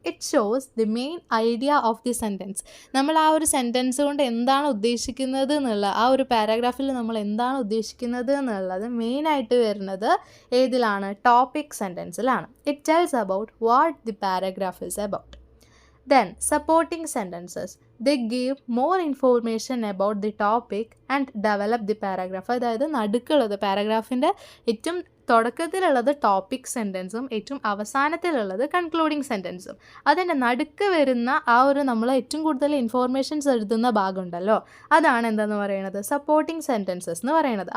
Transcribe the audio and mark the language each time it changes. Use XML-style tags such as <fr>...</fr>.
<en>It shows the main idea of the sentence.</en> <ml>നമ്മൾ ആ ഒരു സെൻറ്റൻസ് കൊണ്ട് എന്താണ് ഉദ്ദേശിക്കുന്നത് എന്നുള്ള, ആ ഒരു പാരഗ്രാഫിൽ നമ്മൾ എന്താണ് ഉദ്ദേശിക്കുന്നത് എന്നുള്ളത് മെയിനായിട്ട് വരുന്നത് ഏതിലാണ്, topic സെൻറ്റൻസിലാണ്.</ml> <en>It tells about what the paragraph is about. Then supporting sentences, they give more information about the topic and develop the paragraph.</en> <ml>അതായത് നടുക്കുള്ളത്, പാരഗ്രാഫിൻ്റെ ഏറ്റവും തുടക്കത്തിലുള്ളത് ടോപ്പിക് സെൻറ്റൻസും ഏറ്റവും അവസാനത്തിലുള്ളത് കൺക്ലൂഡിങ് സെൻറ്റൻസും. അതിൻ്റെ നടുക്ക് വരുന്ന ആ ഒരു നമ്മൾ ഏറ്റവും കൂടുതൽ ഇൻഫോർമേഷൻസ് എഴുതുന്ന ഭാഗമുണ്ടല്ലോ, അതാണ് എന്താണെന്ന് പറയുന്നത്, സപ്പോർട്ടിംഗ് സെൻറ്റൻസസ് എന്ന് പറയുന്നത്.</ml>